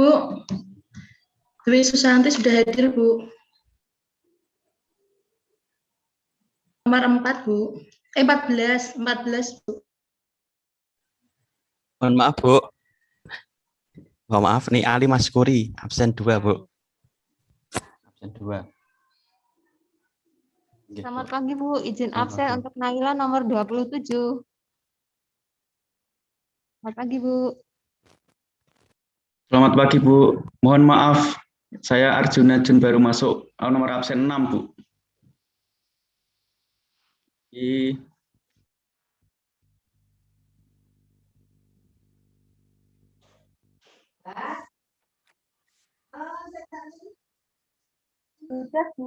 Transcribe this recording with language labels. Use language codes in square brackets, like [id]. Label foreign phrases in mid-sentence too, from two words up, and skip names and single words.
[id] Dwi Susanti sudah hadir, Bu. Nomor 4, Bu. 14, Bu. Mohon maaf, Bu. Mohon maaf nih Ali Mas Kuri, absen 2, Bu. Absen 2. Nggih, Bu. Selamat pagi, Bu. Izin Selamat absen pagi. untuk Naila nomor 27. Selamat pagi, Bu. Selamat pagi, Bu. Mohon maaf, saya Arjuna Jun baru masuk nomor absen 6, Bu. Sudah, Bu.